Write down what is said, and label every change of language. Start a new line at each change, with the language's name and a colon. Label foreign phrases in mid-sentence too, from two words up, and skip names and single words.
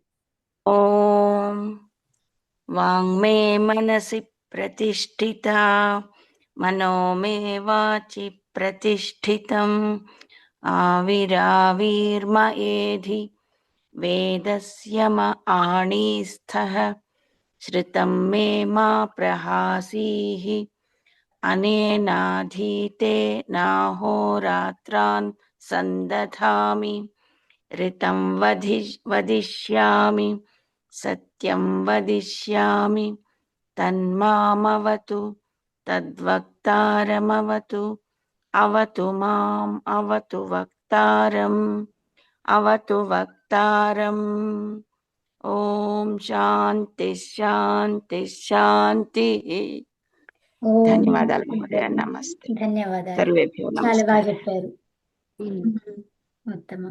Sanskrit: ఓం వాంగ్మే మనసి ప్రతిష్ఠితా మనో మే వాచి ప్రతిష్ఠితం ఆవిరావిర్మ ఏధి వేదస్య మ ఆణీస్థః శ్రుతం మే మా ప్రహాసీః అనేనాధీతే నాహోరాత్రాన్ సందధామి ऋतं वदिष्यामि सत्यं वदिष्यामि तन्मामवतु तद्वक्तारमवतु अवतु माम् अवतु वक्तारम् ఓం శాంతి శాంతి శాంతి.
Telugu: ధన్యవాదాలు మహోదయ. నమస్తే. ధన్యవాదాలు.
Sanskrit: సర్వేభ్యో
Telugu: చాలా బాగా
Sanskrit: నమస్కారः.
Telugu: చెప్పారు. ఉత్తమం.